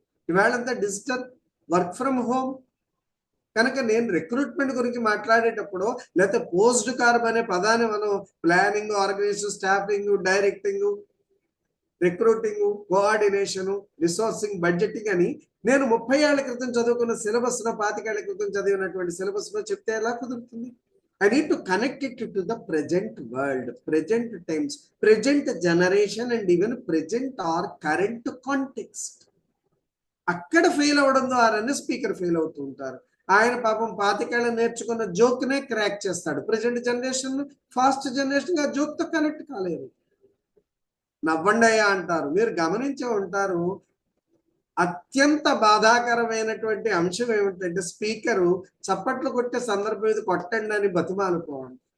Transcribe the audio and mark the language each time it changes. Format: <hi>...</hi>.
<te>ఇవాళంతా digital work from home. కనుక నేను recruitment గురించి మాట్లాడేటప్పుడు, లేకపోతే పోస్ట్ కార్బ్ అనే పదాన్ని మనం planning, organisation, staffing, directing, recruiting, coordination, resourcing, budgeting అని నేను 30 ఏళ్ల క్రితం చదువుకున్న సిలబస్ లో, 25 ఏళ్ల క్రితం చదివినటువంటి సిలబస్ లో చెప్తే ఎలా కుదురుతుంది?</te> <en>I need to connect it to the present world, present times, present generation and even present or current context.</en> <te>అక్కడ ఫెయిల్ అవడం ద్వారానే స్పీకర్ ఫెయిల్ అవుతూ ఉంటారు. ఆయన పాపం 25 ఏళ్ళు నేర్చుకున్న జోక్నే క్రాక్ చేస్తాడు. ప్రజెంట్ జనరేషన్, ఫాస్ట్ జనరేషన్ ఆ జోక్తో కనెక్ట్ కాలేదు. నవ్వండయ్యా అంటారు. మీరు గమనించే ఉంటారు, అత్యంత బాధాకరమైనటువంటి అంశం ఏమిటంటే స్పీకరు చప్పట్లు కొట్టే సందర్భం ఇది కొట్టండి అని బతిమాలుకోవాలి.</te>